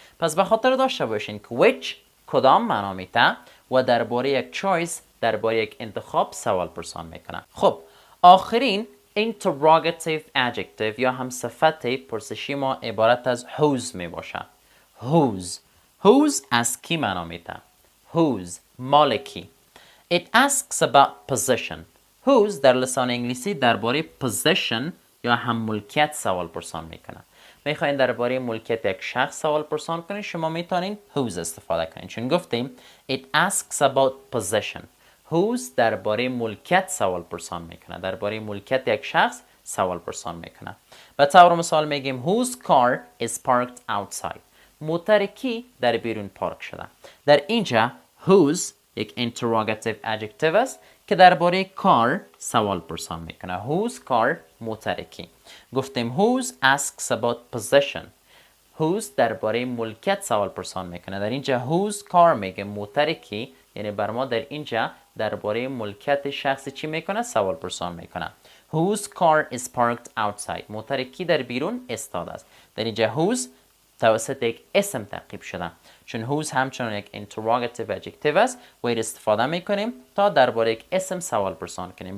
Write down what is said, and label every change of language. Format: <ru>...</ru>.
<fa>پس به خاطر داشته باشین که which کدام معنا میده و درباره یک choice، درباره یک انتخاب سوال پرسان میکنه. خب آخرین interrogative adjective یا هم صفت پرسشی ما عبارت از whose می باشه. whose از کی معنا میده؟ whose مالکی.</fa> <en>It asks about possession.</en> <fa>whose در لسان انگلیسی درباره possession یا هم ملکیت سوال پرسان میکنه. میخواین درباره ملکیت یک شخص سوال پرسان کنید، شما میتونین whose استفاده کنید. چون گفتیم</fa> <en>it asks about possession.</en> <fa>whose درباره ملکیت سوال پرسان میکنه، درباره ملکیت یک شخص سوال پرسان میکنه. به طور مثال میگیم</fa> <en>whose car is parked outside؟</en> <fa>موتر کی در بیرون پارک شده؟ در اینجا whose یک interrogative adjective است که درباره کار سوال پرسان میکنه.</fa> <en>whose car</en> <fa>موتر کی؟ گفتیم</fa> <en>whose asks about possession.</en> <fa>whose درباره ملکیت سوال پرسان میکنه. در اینجا whose car میگه موتر کی، یعنی بر ما در اینجا درباره ملکیت شخصی چی میکنه؟ سوال پرسان میکنه.</fa> <en>Whose car is parked outside؟</en> <fa>موتر کی در بیرون ایستاده است؟ در اینجا whose توسط یک اسم تعقیب شده، چون whose همچنان یک interrogative adjective است و این استفاده میکنیم تا درباره یک اسم سوال پرسان کنیم.</fa>